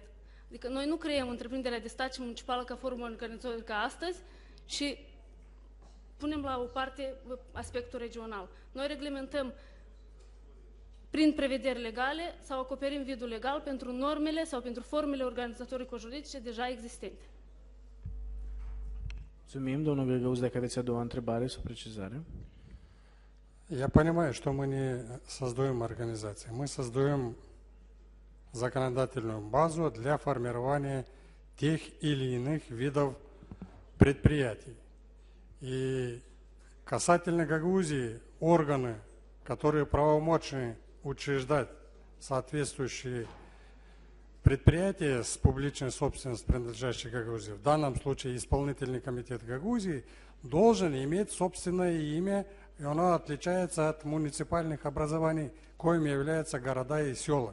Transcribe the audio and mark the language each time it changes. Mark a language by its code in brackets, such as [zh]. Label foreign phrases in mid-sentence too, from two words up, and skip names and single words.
[ro] Adică noi nu creăm întreprinderea de stat și municipală ca formă organizatorică astăzi și punem la o parte aspectul regional. Noi reglementăm prin prevederi legale sau acoperim vidul legal pentru normele sau pentru formele organizatorico-juridice deja existente. Mulțumim, domnul Găgăuz, dacă aveți a doua întrebare sau precizare. [ru] Я понимаю, что мы не создаем организации, мы создаем законодательную базу для формирования тех или иных видов предприятий. И касательно Гагаузии, органы, которые правомочны учреждать соответствующие предприятия с публичной собственностью, принадлежащей Гагаузии, в данном случае исполнительный комитет Гагаузии, должен иметь собственное имя, и оно отличается от муниципальных образований, коим являются города и села.